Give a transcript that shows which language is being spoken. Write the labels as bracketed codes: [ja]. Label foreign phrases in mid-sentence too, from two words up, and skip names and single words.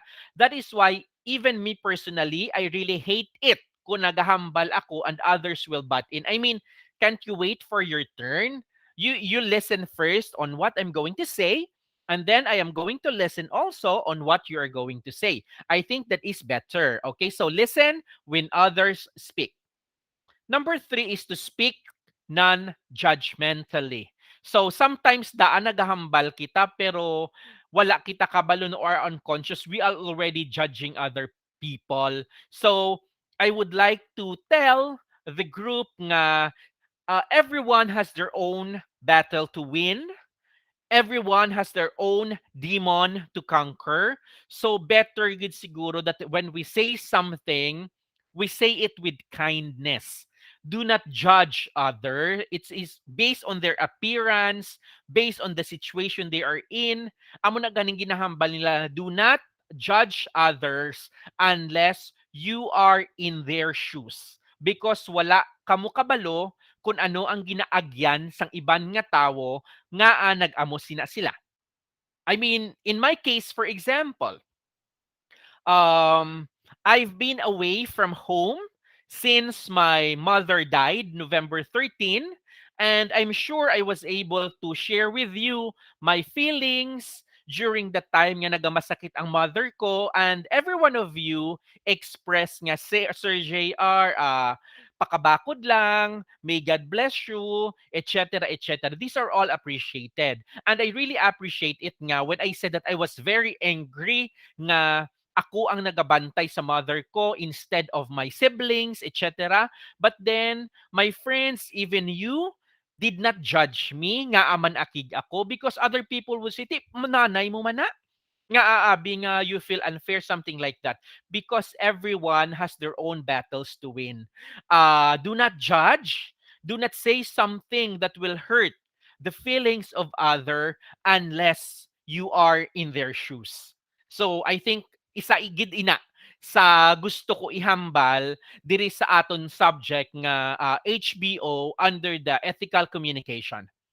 [en] That is why even me personally, I really hate it [hil] kung naghahambal ako [en] and others will butt in. I mean, can't you wait for your turn? You listen first on what I'm going to say, and then I am going to listen also on what you are going to say. I think that is better. Okay, so listen when others speak. Number three is to speak non-judgmentally. So sometimes [hil] daan nagahambal kita pero wala kita kabalo [en] or unconscious, we are already judging other people. So I would like to tell the group nga everyone has their own battle to win. Everyone has their own demon to conquer. So better good siguro that when we say something, we say it with kindness. Do not judge other. It's is based on their appearance, based on the situation they are in. [hil] Amo na ganing ginahambal nila. [en] Do not judge others unless you are in their shoes. [hil] Because wala kamo kabalo kung ano ang ginaagyan sang iban nga tawo nga nag-amo sila. [en] I mean, in my case, for example, um, I've been away from home since my mother died November 13, and I'm sure I was able to share with you my feelings during the time [hil] nga nagamasakit ang [en] mother ko, and every one of you express nga Sir JR, [hil] pakabakod lang, [en] may God bless you, etc., etc. These are all appreciated. And I really appreciate it nga when I said that I was very angry [hil] nga ako ang nagabantay sa [en] mother ko instead of my siblings, etc. But then, my friends, even you, did not judge me [hil] nga aman akig ako [en] because other people would say, "Tip, [hil] nanay mo man na." Nga aabi nga [en] you feel unfair, something like that. Because everyone has their own battles to win. Do not judge. Do not say something that will hurt the feelings of other unless you are in their shoes. So I think [hil] isa igid ina sa gusto ko ihambal diri sa aton subject nga HBO [en] under the ethical communication.